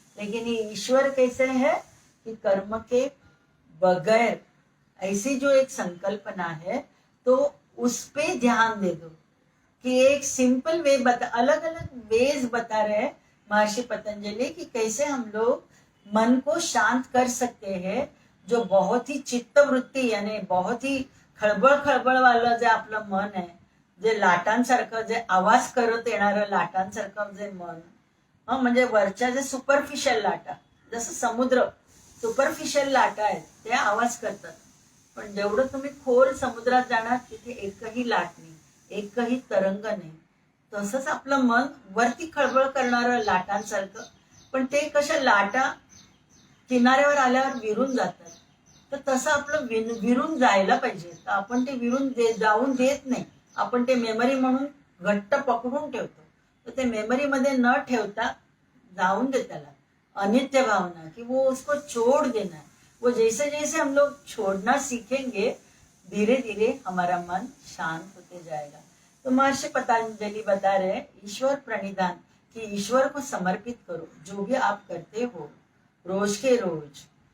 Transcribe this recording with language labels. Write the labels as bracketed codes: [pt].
[hi] लेकिन ये ईश्वर कैसे है कि कर्म के बगैर ऐसी जो एक संकल्पना है, तो उस पे ध्यान दे दो, कि एक सिंपल वे अलग अलग वेज बता रहे हैं महर्षि पतंजलि कि कैसे हम लोग मन को शांत कर सकते हैं। [mr] जो बहुत ही चित्तवृत्ती यानी बहुत ही खळबळ वालं जे आपलं मन आहे, जे लाटांसारखं जे आवाज करत येणारं लाटांसारखं जे मन, म्हणजे वरच्या जे सुपरफिशियल लाटा, जसं समुद्र सुपरफिशियल लाटा आहेत ते आवाज करतात, पण जेवढं तुम्ही खोल समुद्रात जाणार तिथे एकही लाट नाही, एकही तरंग नाही। तसंच आपलं मन वरती खळबळ करणारं लाटांसारखं, पण ते कशा लाटा किनाऱ्यावर आल्यावर विरून जातात, तर तसं आपलं विरून जायला पाहिजे। तर आपण ते विरून जाऊन देत नाही, आपण ते मेमरी म्हणून घट्ट पकडून ठेवतो। तर ते मेमरी मध्ये न ठेवता जाऊन दे त्याला, अनित्य भावना [hi] कि वो उसको छोड़ देना है। वो जैसे जैसे हम लोग छोड़ना सीखेंगे धीरे धीरे हमारा मन शांत होते जाएगा। तो महर्षि पतंजलि बता रहे हैं ईश्वर प्रणिधान, कि ईश्वर को समर्पित करो जो भी आप करते हो रोज के रोज।